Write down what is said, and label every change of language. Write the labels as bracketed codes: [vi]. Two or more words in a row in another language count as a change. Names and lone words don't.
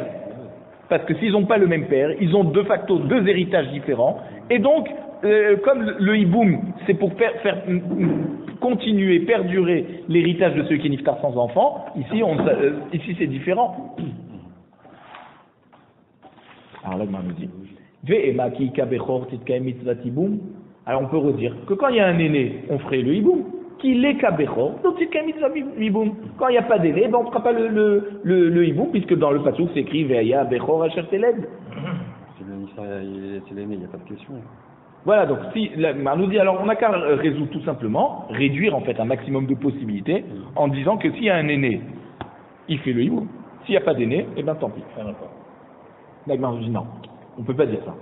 [fr] Parce que s'ils n'ont pas le même père, ils ont de facto 2 héritages différents. Et donc, comme le hiboum, c'est pour faire continuer, perdurer l'héritage de ceux qui niftar sans enfant, ici c'est différent. Alors là, il nous dit [he] ואימא כי הבכור תתקיים מצות יבום. [fr] Alors on peut redire que quand il y a un aîné, on ferait le hiboum. Qu'il est kabechor, donc [he] תתקיים מצות יבום. [fr] Quand il n'y a pas d'aîné, on ne fera pas le hiboum, puisque dans le pasuk c'est écrit [he] והיה הבכור אשר תלד. [fr] C'est l'aîné, il n'y a pas de question. Voilà, donc si nous dit, alors on n'a qu'à résoudre tout simplement, réduire en fait un maximum de possibilités, en disant que s'il y a un aîné, il fait le hiboum. S'il n'y a pas d'aîné, eh bien tant pis. L'Agmar nous dit non, on ne peut pas dire ça.